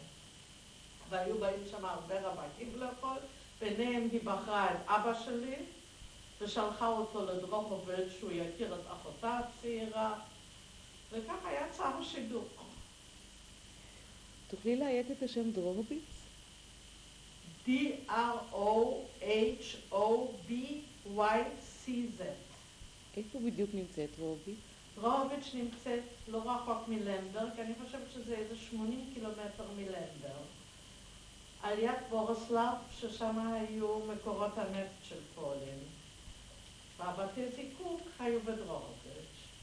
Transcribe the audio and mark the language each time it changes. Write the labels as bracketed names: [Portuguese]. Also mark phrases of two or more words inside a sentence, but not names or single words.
[Hebrew] והיו באים שם הרבה רווקים לאכול, ביניהם היא בחרה את אבא שלי, ושלחה אותו לדרוהוביץ' שהוא יכיר את אחותה הצעירה, וככה יצא השידוך. תוכלי להיית את השם דרוהוביץ? D-R-O-H-O-B-Y-C-Z. איפה בדיוק נמצאת דרוהוביץ? דרוהוביץ' נמצאת לא רחוק מלמברג, אני חושבת שזה איזה 80 קילומטר מלמברג. על יד בורסלב, ששם היו מקורות הנפט של פולין. והבתי זיקוק היו בדרוהוביץ'.